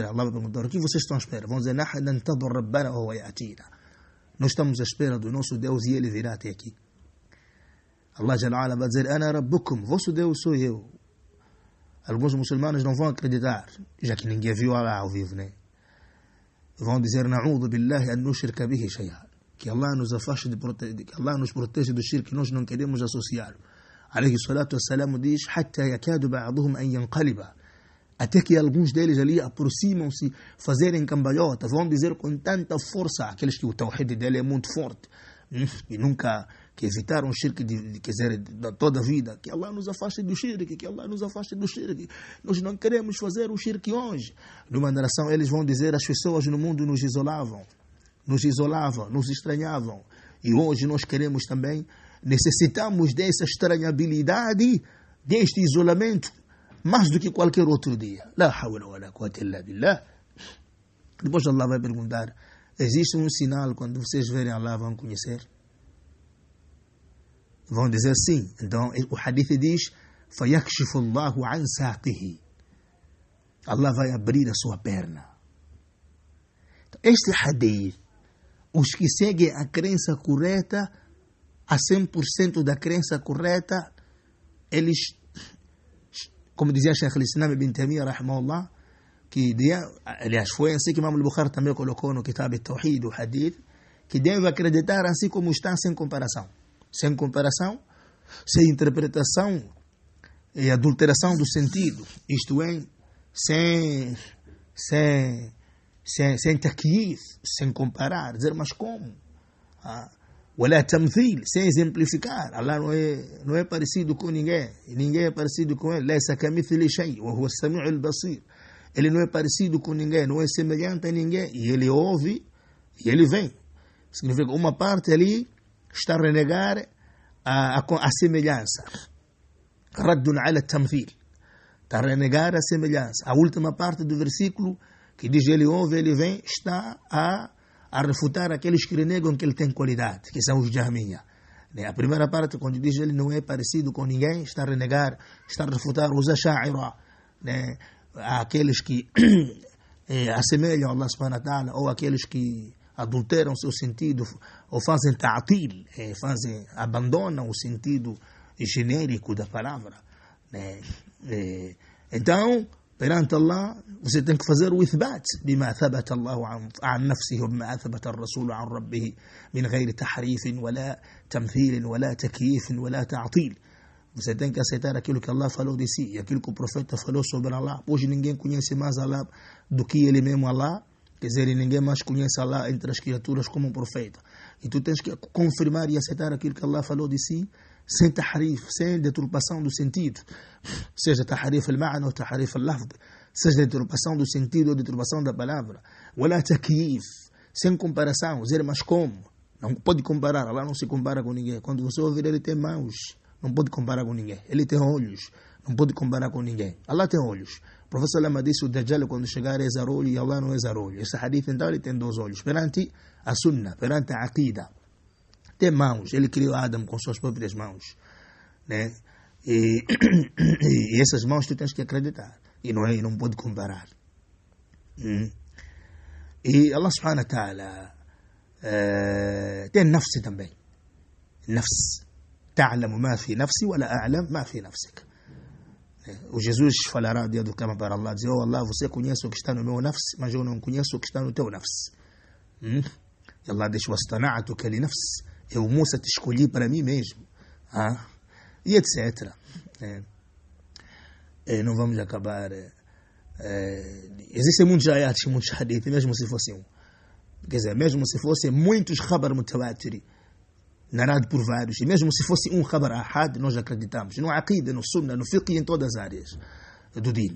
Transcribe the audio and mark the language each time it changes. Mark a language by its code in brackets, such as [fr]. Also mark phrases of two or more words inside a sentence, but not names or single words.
[pt] Allah vai perguntar: o que vocês estão à espera? Vão dizer: nós estamos à espera do nosso Deus e ele virá até aqui. [ar] الله جل وعلا [pt] vai dizer: [ar] أنا ربكم, [pt] vosso Deus sou eu. Alguns muçulmanos não vão acreditar, já que ninguém viu Allah ao vivo, né? Vão dizer: [ar] نعوذ بالله أن نشرك به شيئا, [pt] que Allah nos afaste que Allah nos proteja do shirk, que nós não queremos associar. [ar] عليه الصلاة والسلام diz: حتى يكاد بعضهم أن ينقلب, [pt] até que alguns deles ali aproximam-se, fazerem cambalhota, vão dizer com tanta força, aqueles que o tawhid dele é muito forte, e nunca que evitaram o shirk de toda a vida, que Allah nos afaste do shirk, que Allah nos afaste do shirk, nós não queremos fazer o shirk hoje. Numa narração eles vão dizer: as pessoas no mundo nos isolavam, nos estranhavam, e hoje nós queremos também, necessitamos dessa estranhabilidade, deste isolamento, mais do que qualquer outro dia. [ar] لا حول ولا قوة إلا بالله. [pt] Depois Allah vai perguntar: existe um sinal quando vocês verem Allah vão conhecer? Vão dizer sim. Então o hadith diz: [ar] فَيَكْشِفُ اللَّهُ عَنْ سَاقِهِ, [pt] Allah vai abrir a sua perna. Então, este hadith, os que seguem a crença correta, a 100% da crença correta, eles, como dizia Shaykh al-Islam ibn Taymiyyah rahimahullah, que aliás foi assim que Imam al-Bukhari também colocou no Kitab al-Tawhid, o hadith, que deve acreditar assim como está, sem comparação, sem interpretação e adulteração do sentido, isto é, sem takyif, sem comparar, dizer: mas como? [ar] ولا تمثيل, [pt] sem exemplificar. Allah não é parecido com ninguém, e ninguém é parecido com ele. [ar] ليس كمثله شيء وهو السميع البصير. [pt] Ele não é parecido com ninguém, não é semelhante a ninguém, e ele ouve e ele vem. Significa uma parte ali está a renegar a semelhança. [ar] رد على التمثيل, [pt] está a renegar a semelhança. A última parte do versículo que diz: ele ouve, ele vem, está a refutar aqueles que renegam que ele tem qualidade, que são os Jahmiya. A primeira parte, quando diz ele não é parecido com ninguém, está a renegar, está a refutar os Asha'ira, aqueles que assemelham a [ar] الله سبحانه وتعالى, [pt] ou aqueles que adulteram seu sentido, ou fazem ta'til, abandonam o sentido genérico da palavra. Então, perante Allah, você tem que fazer o [ar] إثبات بما أثبت الله عن نفسه وبما أثبت الرسول عن ربه من غير تحريف ولا تمثيل ولا تكييف ولا تعطيل. [pt] Você tem que aceitar aquilo que Allah falou de si e aquilo que o profeta falou sobre Allah. Hoje ninguém conhece mais Allah do que ele mesmo, Allah. Quer dizer, ninguém mais conhece Allah entre as criaturas como um profeta. E tu tens que confirmar e aceitar aquilo que Allah falou de si, sem tahrif, sem deturpação do sentido, seja [ar] تحريف المعنى [pt] ou [ar] تحريف اللفظ, [pt] seja deturpação do sentido ou deturpação da palavra, [ar] ولا تكييف, [pt] sem comparação, dizer: mas como? Não pode comparar, Allah não se compara com ninguém. Quando você ouvir, ele tem mãos, não pode comparar com ninguém. Ele tem olhos, não pode comparar com ninguém. Allah tem olhos. O professor Lama disse: o Dajjal quando chegar é zarolho e Allah não é zarolho. Esse hadith então ele tem 2 olhos, perante a sunnah, perante a aqida. tem mãos, ele criou Adam com suas próprias mãos, né? E essas mãos tu tens que acreditar, e não pode comparar. E [ar] الله سبحانه وتعالى [pt] tem nafsi também, nafs, [ar] تعلم ما في نفسي ولا أعلم ما في نفسك. [pt] O Jesus falará dia do Qiyamah para Allah, dizer: oh Allah, você conhece o que está no meu nafs, mas eu não conheço o que está no teu nafs. E Allah diz: [ar] واصطنعتك لنفس, [pt] eu, Musa, te escolhi para mim mesmo. E etc. Não vamos acabar. Existem muitos ayats, muitos hadith, mesmo se fosse um. Quer dizer, mesmo se fossem muitos [ar] خبر متواتر, [pt] narrado por vários, e mesmo se fosse um [ar] خبر آحاد, [pt] nós acreditamos no aqida, no sunnah, no fiqh e em todas as áreas do din.